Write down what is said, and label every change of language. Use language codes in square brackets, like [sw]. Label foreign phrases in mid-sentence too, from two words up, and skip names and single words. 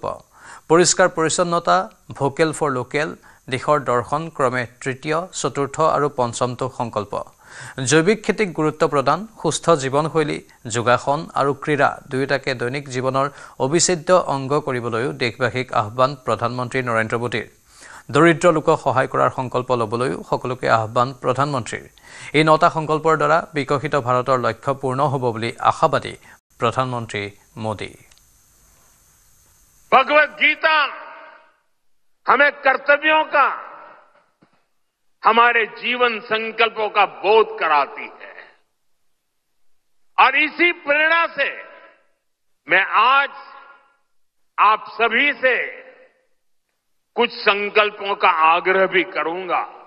[as] পৰিষ্কাৰ পৰিচ্ছন্নতা [en] vocal for local [as] দেশৰ দৰ্শন ক্ৰমে তৃতীয় চতুৰ্থ আৰু পঞ্চমটো সংকল্প জৈৱিক খেতিক গুৰুত্ব প্ৰদান সুস্থ জীৱনশৈলী যোগাসন আৰু ক্ৰীড়া দুয়োটাকে দৈনিক জীৱনৰ অবিচ্ছেদ্য অংগ কৰিবলৈও দেশবাসীক আহ্বান প্ৰধানমন্ত্ৰী নৰেন্দ্ৰ মোদীৰ দৰিদ্ৰ লোকক সহায় কৰাৰ সংকল্প ল'বলৈও সকলোকে আহ্বান প্ৰধানমন্ত্ৰীৰ এই 9টা সংকল্পৰ দ্বাৰা বিকশিত ভাৰতৰ লক্ষ্য পূৰ্ণ হ'ব বুলি আশাবাদী प्रधानमंत्री मोदी। [hi] भगवत गीता हमें कर्तव्यों का हमारे जीवन संकल्पों का बोध कराती है और इसी प्रेरणा से मैं आज आप सभी से कुछ संकल्पों का आग्रह भी करूंगा।